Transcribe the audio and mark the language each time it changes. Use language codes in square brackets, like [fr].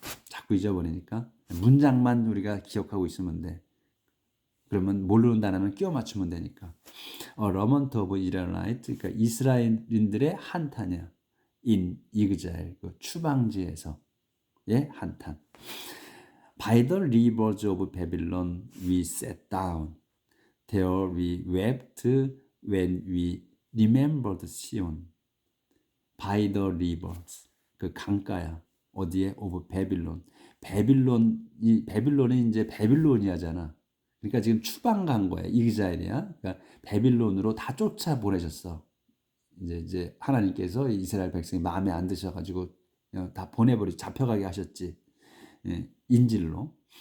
[ko] 자꾸 잊어버리니까 문장만 우리가 기억하고 있으면 돼. 그러면 모르는 단어는 끼워 맞추면 되니까. 러먼트 오브 이스라엘라이트, 그러니까 이스라엘인들의 한탄이야. 인 이그자엘, 그 추방지에서의 한탄. [en] By the rivers of Babylon we sat down. There we wept when we remembered Sion. By the rivers, [ko] 그 강가야. 어디에? [en] of Babylon. [ko] 이 바빌론이 이제 바빌로니아잖아. 그러니까 지금 추방 간 거야. 이스라엘이야. 그러니까 바빌론으로 다 쫓아 보내셨어. 이제 하나님께서 이스라엘 백성이 마음에 안 드셔가지고 다 잡혀가게 하셨지. 인질로.